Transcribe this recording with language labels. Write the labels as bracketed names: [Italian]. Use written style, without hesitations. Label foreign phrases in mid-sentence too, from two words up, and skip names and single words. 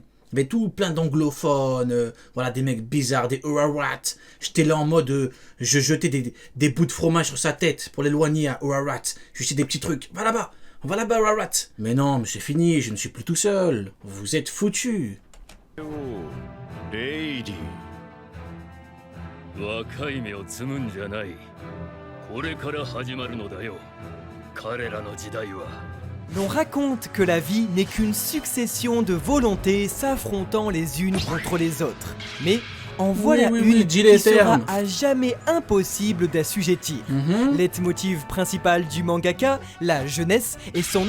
[French] Il y avait tout plein d'anglophones. Voilà, des mecs bizarres, des Urarat. J'étais là en mode... je jetais des bouts de fromage sur sa tête pour l'éloigner à Urarat. Je faisais des petits trucs. Va là-bas. On va là-bas, Urarat. Mais non, mais c'est fini, je ne suis plus tout seul. Vous êtes foutus. Lady. [Japanese] 若い芽を摘むんじゃない。これから始まるのだよ。彼らの時代は。 [French] L'on raconte que la vie n'est qu'une succession de volontés s'affrontant les unes contre les autres. Mais en voilà une qui sera à jamais impossible d'assujettir. Leitmotiv principal du mangaka, la jeunesse et son